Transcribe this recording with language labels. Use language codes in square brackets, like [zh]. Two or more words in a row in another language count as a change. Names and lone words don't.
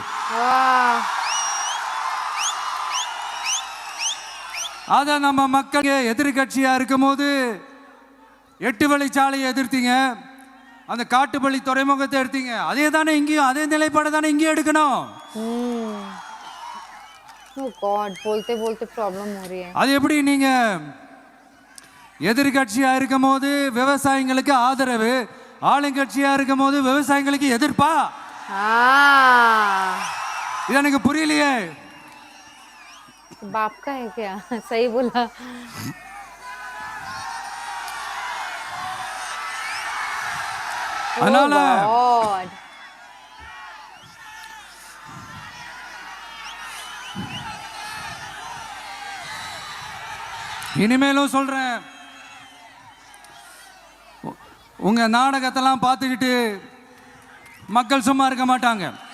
[ta] அத நம்ம மக்கள் எதிர்கட்சியா இருக்கும் போது 8 வழிச்சாலையை எதிர்த்தீங்க, அந்த காட்டுப்பள்ளி துறைமுகத்தை எடுத்தீங்க. அதே தானே இங்கேயும் அதே நிலைப்பாடு தானே இங்கேயும் எடுக்கணும். [hi] बोलते बोलते प्रॉब्लम हो रही है. [ta] அது எப்படி நீங்க எதிர்கட்சியா இருக்கும் போது விவசாயிகளுக்கு ஆதரவு, ஆளுங்கட்சியா இருக்கும் போது விவசாயிகளுக்கு எதிர்ப்பா? இது எனக்கு புரியலையே. [hi] बाप का है क्या? सही बोला. [ta] அதனால இனிமேலும் சொல்றேன், உங்க நாடகத்தெல்லாம் பார்த்துக்கிட்டு மக்கள் சும்மா இருக்க மாட்டாங்க.